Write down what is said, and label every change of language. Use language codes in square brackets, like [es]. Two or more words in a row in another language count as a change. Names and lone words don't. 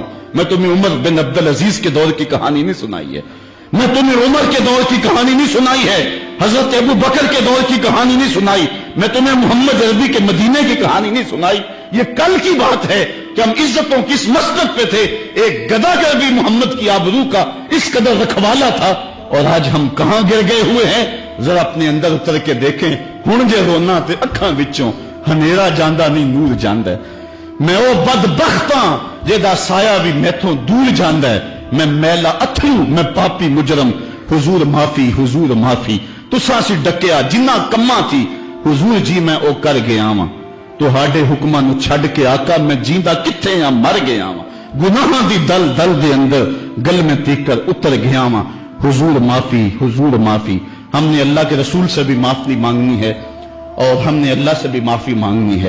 [ur] میں تمہیں عمر بن عبدالعزیز کے دور کی کہانی نہیں سنائی ہے، میں تمہیں عمر کے دور کی کہانی نہیں سنائی ہے، حضرت ابو بکر کے دور کی کہانی نہیں سنائی، میں تمہیں محمد عربی کے مدینے کی کہانی نہیں سنائی۔ یہ کل کی بات ہے کہ ہم عزتوں کی اس مسند پہ تھے، ایک گداگر بھی محمد کی آبرو کا اس قدر رکھوالا تھا، اور آج ہم کہاں گر گئے ہوئے ہیں؟ ذرا اپنے اندر اتر کے دیکھیں، [pa] ہن جے رونا تے اکھاں وچوں ہنیرا جاندہ نہیں نور جاندہ ہے۔ میں او بدبختاں جیدا سایہ بھی میتھوں دور جاندہ ہے، میں میلا اتھرو، میں پاپی مجرم، حضور معافی، حضور معافی، تساں سی ڈکیا جنہ کماں تھی، حضور جی میں او کر گیا واں، تہاڈے حکماں نو چھڈ کے آقا میں جیندا کتھے ہاں، مر گیا واں، گناہاں دی دل دل دے اندر گل میں تیکر اتر گیا واں، حضور معافی، حضور معافی۔ [ur] ہم نے اللہ کے رسول سے بھی معافی مانگنی ہے اور ہم نے اللہ سے بھی معافی مانگنی ہے۔